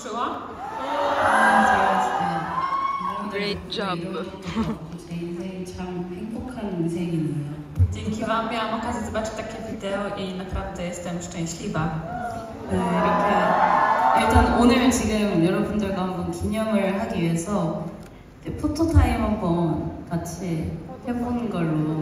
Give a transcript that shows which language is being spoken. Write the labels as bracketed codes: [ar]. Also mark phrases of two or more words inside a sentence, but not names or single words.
[en] Great job. [ko] 제 인생이 참 행복한 인생이네요. [pl] Dzięki Wam miałam okazję zobaczyć takie wideo i naprawdę jestem szczęśliwa. [ko] 네, 이렇게 일단 오늘 지금 여러분들과 한번 기념을 하기 위해서 포토타임 한번 같이 해보는 걸로.